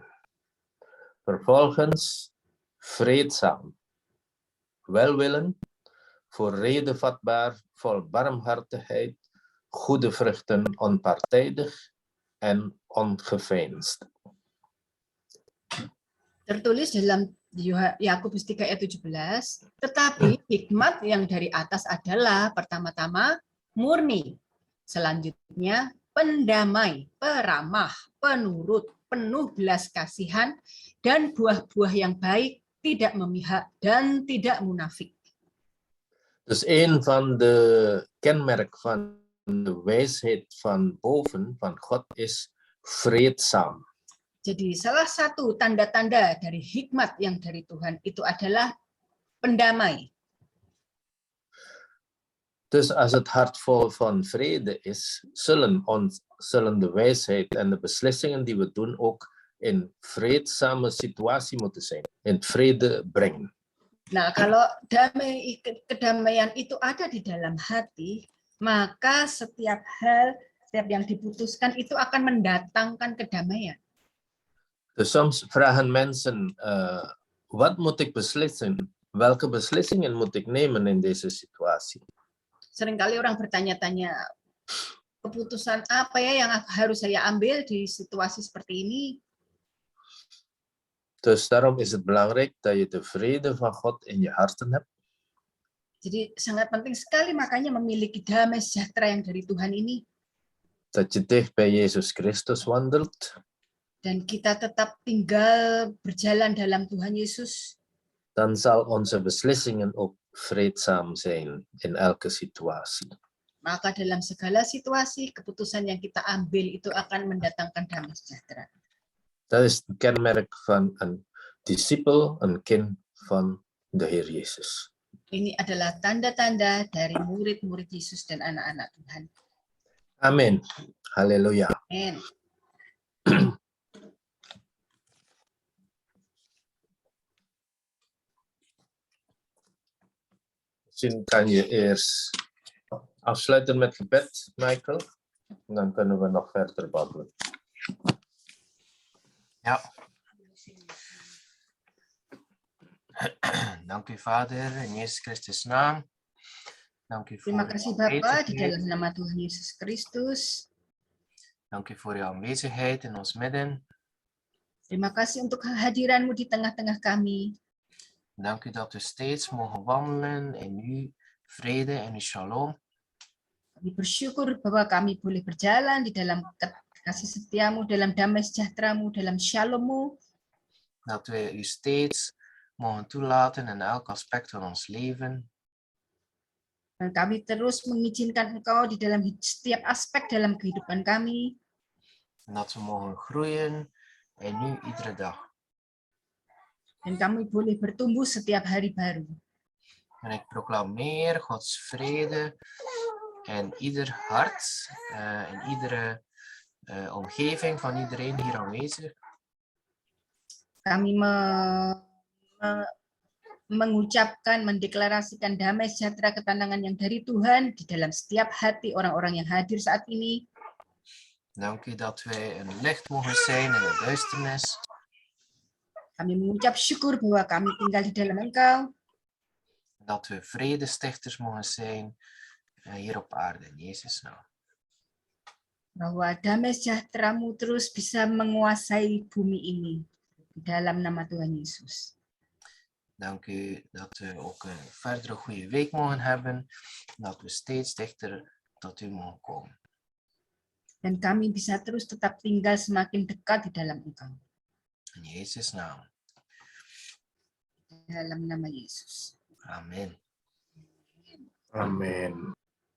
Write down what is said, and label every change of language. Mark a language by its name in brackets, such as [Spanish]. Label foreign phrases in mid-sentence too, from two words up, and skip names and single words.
[Dutch] Vervolgens vreedzaam, welwillend, voor rede vatbaar, vol barmhartigheid, goede vruchten, onpartijdig en ongeveinsd. [Indonesian] Tertulis dalam Yakobus 3 ayat 17, tetapi hikmat yang dari atas adalah pertama-tama murni, selanjutnya pendamai, peramah, penurut, penuh belas kasihan, dan buah-buah yang baik, tidak memihak dan tidak munafik. [Dutch] Dus een van de kenmerk van de wijsheid van boven, van God, is vreedzaam. [Indonesian] Jadi salah satu tanda-tanda dari hikmat yang dari Tuhan itu adalah pendamai. [Dutch] Dus als het hart vol van vrede is, zullen de wijsheid en de beslissingen die we doen ook in vreedzame situatie moeten zijn, in vrede brengen. [Indonesian] Nah, kalau kedamaian itu ada di dalam hati, maka setiap hal, setiap yang diputuskan itu akan mendatangkan kedamaian. [Dutch] Dus soms vragen mensen, wat moet ik beslissen? Welke beslissingen moet ik nemen in deze situatie? [Indonesian] Seringkali orang bertanya-tanya, keputusan apa ya yang harus saya ambil di situasi seperti ini? [Dutch] Dus daarom is het belangrijk dat je de vrede van God in je harten hebt. [Indonesian] Jadi sangat penting sekali makanya memiliki damai sejahtera yang dari Tuhan ini. [Dutch] Dat je dicht bij Jezus Christus wandelt. [Indonesian] Dan kita tetap tinggal berjalan dalam Tuhan Yesus. [Dutch] Dan zal onze beslissingen ook vreedzaam zijn in elke situatie. [Indonesian] Maka dalam segala situasi, keputusan yang kita ambil itu akan mendatangkan damai sejahtera. [Dutch] Dat is het kenmerk van een discipel, een kind van de Heer Jezus. [Indonesian] Ini adalah tanda-tanda dari murid-murid Yesus dan anak-anak Tuhan. Amin. [Dutch] Halleluja. Amen. Misschien kan je eerst afsluiten met gebed, Michael. En dan kunnen we nog verder babbelen. Ja. Dank u, Vader, in Jezus Christus' naam. Dank u [Indonesian] Terima [Dutch] voor [Indonesian] kasih [Dutch] uw [Indonesian] Bapa, di [Dutch] aanwezigheid. [Indonesian] dalam nama Tuhan Yesus Kristus. [Dutch] Dank u voor uw aanwezigheid in ons midden. [Indonesian] Terima kasih untuk kehadiran-Mu di tengah-tengah kami. [Dutch] Dank u dat we steeds mogen wandelen in uw vrede en uw shalom. [Indonesian] Kami bersyukur bahwa kami boleh berjalan di dalam kasih setia-Mu, dalam damai sejahtera-Mu, dalam shalom-Mu. [Dutch] Dat we u steeds mogen toelaten in elk aspect van ons leven. [Indonesian] Dan kami terus mengizinkan Engkau di dalam setiap aspek dalam kehidupan kami. [Dutch] En dat we mogen groeien in u iedere dag. [Indonesian] Dan kami boleh bertumbuh setiap hari baru. [Dutch] En ik proclameer Gods vrede in ieder hart, in iedere omgeving van iedereen hier aanwezig. [Indonesian] Kami mengucapkan, mendeklarasikan damai sejahtera ketenangan yang dari Tuhan di dalam setiap hati orang-orang yang hadir saat ini. [Dutch] Dank u dat wij een licht mogen zijn in de duisternis. [Indonesian] Kami mengucap syukur bahwa kami tinggal di dalam Engkau. [Dutch] Dat we vredestichters mogen zijn hier op aarde in Jezus' naam. [Indonesian] Bahwa damai sejahtera-Mu terus bisa menguasai bumi ini di dalam nama Tuhan Yesus. [Dutch] Dank u dat we ook een verdere goede week mogen hebben. Dat we steeds dichter tot u mogen komen. [Indonesian] Dan kami bisa terus tetap tinggal semakin dekat di dalam Engkau. [Dutch] In Jezus' naam. [Indonesian] Dalam nama Yesus. [Dutch] Amen. [Indonesian] Amin.